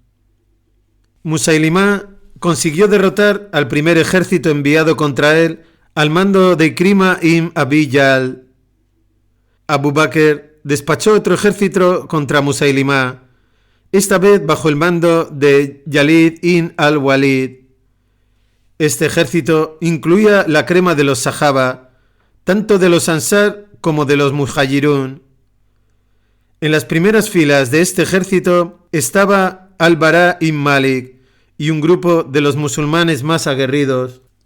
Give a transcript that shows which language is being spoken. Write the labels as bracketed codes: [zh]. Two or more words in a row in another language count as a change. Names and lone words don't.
[es] Musailimá consiguió derrotar al primer ejército enviado contra él al mando de Ikrima ibn Abi Jahl. Abu Bakr despachó otro ejército contra Musailimá, esta vez bajo el mando de Yalid ibn al-Walid. Este ejército incluía la crema de los Sahaba, tanto de los Ansar como de los Muhajirún. En las primeras filas de este ejército estaba Al-Bara ibn Malik y un grupo de los musulmanes más aguerridos.